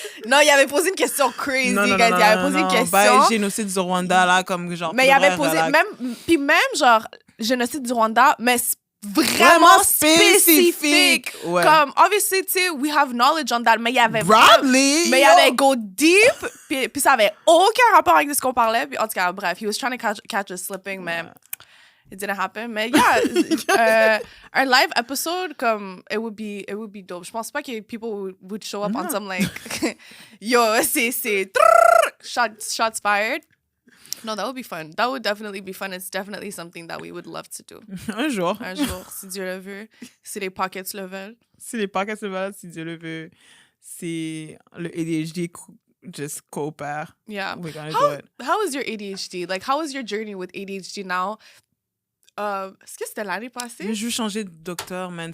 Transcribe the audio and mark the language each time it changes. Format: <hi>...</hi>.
<fr>Non, il avait posé une question</fr> <en>crazy, guys.</en> <fr>Il avait posé une question. Ben, génocide du Rwanda, là, comme genre... Mais il avait posé... Même genre, génocide du Rwanda, mais vraiment spécifique. Ouais. Comme, obviously, tu sais,</fr> <en>we have knowledge on that,</en> <fr>mais il y avait Bradley! mais il y avait</fr> <en>go deep,</en> <fr>puis ça avait aucun rapport avec ce qu'on parlait. Puis en tout cas, bref,</fr> <en>he was trying to catch us slipping, mais it didn't happen. Mais yeah, un live episode, comme, it would be dope.</en> <fr>Je pense pas que</fr> <en>people would show up on some, like, yo, c'est shots fired. No, that would be fun. That would definitely be fun. It's definitely something that we would love to do.</en> <fr>Un jour, si Dieu le veut, si les</fr> <en>pockets</en> <fr>le veulent. Si les pockets le veulent, si Dieu le veut, si le ADHD</fr> <en>just</en> <fr>coopère.</fr> <en>Yeah. We're gonna do it. How is your ADHD? Like, how is your journey with ADHD now?</en> <fr>Est-ce que c'était l'année passée? Je veux changer de docteur, man.</fr>